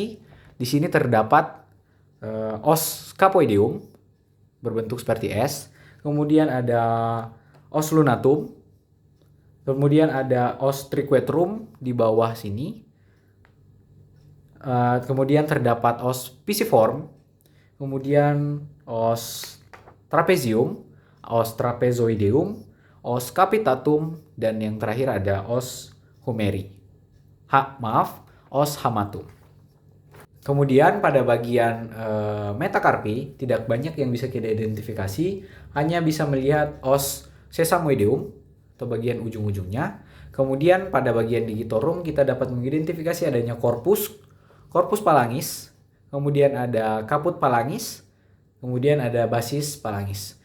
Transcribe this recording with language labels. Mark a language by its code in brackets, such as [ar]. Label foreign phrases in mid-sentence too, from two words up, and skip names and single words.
[id] Di sini terdapat os scapoideum berbentuk seperti S, kemudian ada os lunatum, kemudian ada os triquetrum di bawah sini, kemudian terdapat os pisiform, kemudian os trapezium, os trapezoideum, os capitatum, dan yang terakhir ada os humeri. Os hamatum. Kemudian pada bagian metacarpi tidak banyak yang bisa kita identifikasi, hanya bisa melihat os sesamoideum atau bagian ujung-ujungnya. Kemudian pada bagian digitorum kita dapat mengidentifikasi adanya corpus palangis, kemudian ada caput palangis, kemudian ada basis palangis.